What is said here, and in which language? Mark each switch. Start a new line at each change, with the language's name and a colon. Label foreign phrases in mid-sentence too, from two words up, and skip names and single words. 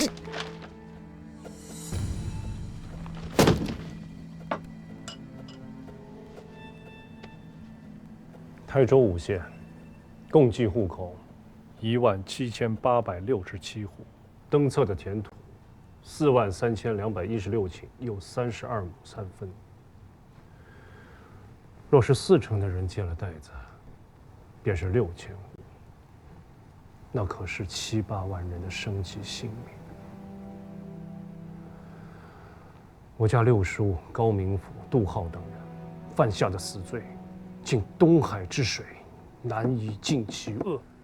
Chinese: 台州5縣，共計戶口17867戶，登冊的田土43216頃，又32畝3分。若是40%的人借了袋子，便是6000戶，那可是7、8萬人的生計性命。我家六叔高明甫、杜浩等人犯下的死罪，竟東海之水難以盡其惡。